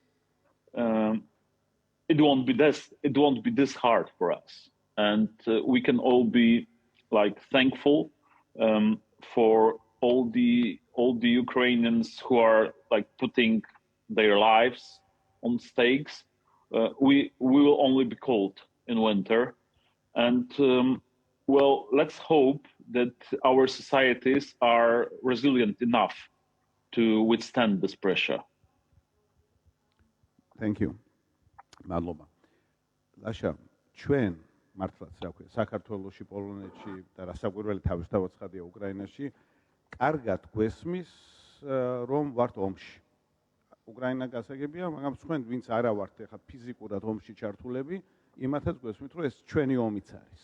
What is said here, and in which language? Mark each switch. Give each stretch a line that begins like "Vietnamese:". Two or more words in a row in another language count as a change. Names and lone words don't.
English: It won't be this hard for us, and we can all be thankful for all the Ukrainians who are putting their lives on stakes. We will only be cold in winter, and well, let's hope that our societies are resilient enough to withstand this pressure. Thank you.
Georgian: მადლობა. ლაშა, ჩვენ მართლაც რა ქვია, საქართველოში, პოლონეთში და რასაკვირველი თავისთავად ცხადია უკრაინაში, კარგად გვესმის, რომ ვართ ომში. უკრაინა გასაგებია, მაგრამ თქვენ ვინც არა ვართ ეხლა ფიზიკურად ომში ჩართულები, იმათაც გვესმით, რომ ეს ჩვენი ომიც არის.